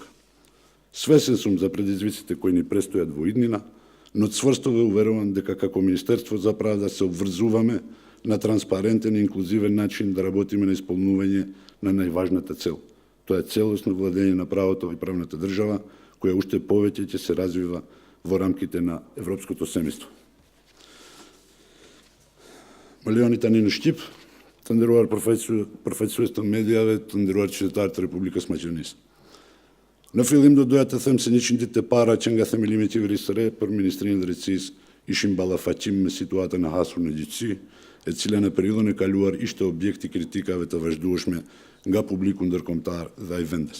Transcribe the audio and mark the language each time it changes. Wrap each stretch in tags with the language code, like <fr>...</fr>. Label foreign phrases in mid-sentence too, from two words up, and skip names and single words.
<mk>Свесен сум за предизвиците кои ни престојат во иднина, но цврсто ве уверувам дека како Министерство за правда се обврзуваме на транспарентен и инклузивен начин да работиме на исполнување на најважната цел. Тоа е целосно владење на правото и правната држава, која уште повеќе ќе се развива во рамките на европското семејство. Милионите ни Штип,</mk> <sq>të nderuar përfaqësues të mediave, të nderuar qytetarë të Republikës Maqedonisë. Në fillim do doja të them se 100 ditë të para që nga themelimi i qeverisë së re për Ministrinë e Drejtësisë ishin ballafaqim me situatën e hasur në gjyqësi, e cila në periudhën e kaluar ishte objekt i kritikave të vazhdueshme nga publiku ndërkombëtar dhe ai vendes.</sq>